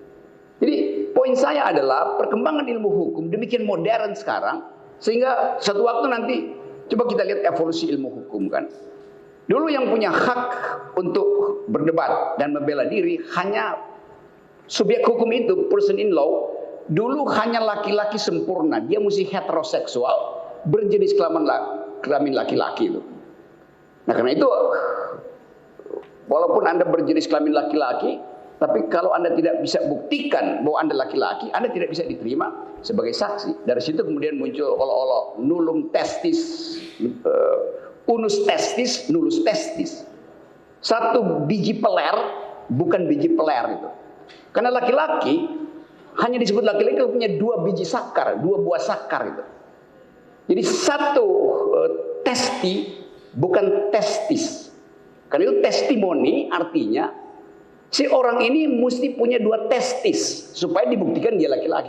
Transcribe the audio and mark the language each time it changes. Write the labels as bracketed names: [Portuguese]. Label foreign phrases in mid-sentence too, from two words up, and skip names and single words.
[Indonesian] Jadi poin saya adalah perkembangan ilmu hukum demikian modern sekarang sehingga suatu waktu nanti Coba kita lihat evolusi ilmu hukum kan. Dulu yang punya hak untuk berdebat dan membela diri hanya subjek hukum itu, [English] person in law. [Indonesian] Dulu hanya laki-laki sempurna, dia mesti heteroseksual, berjenis kelamin laki-laki itu. Nah karena itu, walaupun Anda berjenis kelamin laki-laki, tapi kalau Anda tidak bisa buktikan bahwa Anda laki-laki, Anda tidak bisa diterima sebagai saksi. Dari situ kemudian muncul olo-olo [Latin] nullum testis, unus testis, nullus testis. [Indonesian] Satu biji peler, bukan biji peler itu. Karena laki-laki hanya disebut laki-laki kalau punya 2 biji sakar, 2 buah sakar itu. Jadi satu testi bukan testis. Karena itu testimoni artinya si orang ini mesti punya 2 testis supaya dibuktikan dia laki-laki.